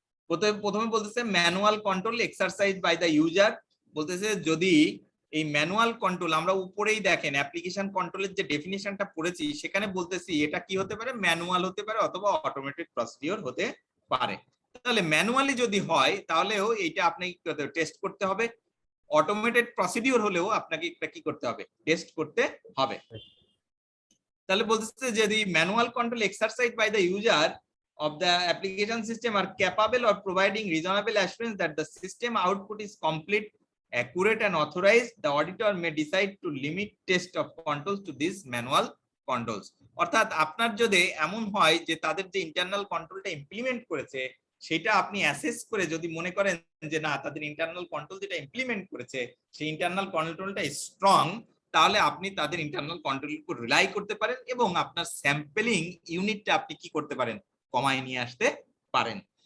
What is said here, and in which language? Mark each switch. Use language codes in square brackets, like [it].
[bn] প্রথমে বলতেছে manual control exercise by the user, বলতেছে যদি এই ম্যানুয়াল কন্ট্রোল, আমরা উপরেই দেখেন অ্যাপ্লিকেশন কন্ট্রোলের যে ডেফিনিশনটা পড়েছি সেখানে বলতেছি এটা কি হতে পারে, ম্যানুয়াল হতে পারে অথবা অটোমেটেড প্রসিডিওর হতে পারে। তাহলে ম্যানুয়ালি যদি হয় তাহলেও এইটা আপনাকে টেস্ট করতে হবে, অটোমেটেড প্রসিডিওর হলেও আপনাকে এটা কি করতে হবে, টেস্ট করতে হবে। তাহলে বলতেছে যে [en] the manual control exercised by the user of the application system are capable of providing reasonable assurance that the system output is complete, accurate and authorized, the auditor may decide to limit test of controls to these manual controls. [bn] অর্থাৎ আপনার যদি এমন হয় যে তাদের যে internal কন্ট্রোলটা implement করেছে সেটা আপনি অ্যাসেস করে যদি মনে করেন যে না তাদের ইন্টারনাল কন্ট্রোল যেটা ইমপ্লিমেন্ট করেছে সেই ইন্টারনাল কন্ট্রোলটা স্ট্রং, তাহলে আপনি তাদের ইন্টারনাল কন্ট্রোলের উপর রিলাই করতে পারেন এবং আপনার স্যাম্পলিং ইউনিটটা আপনি কি করতে পারেন, কমায় নিয়ে আসতে পারেন।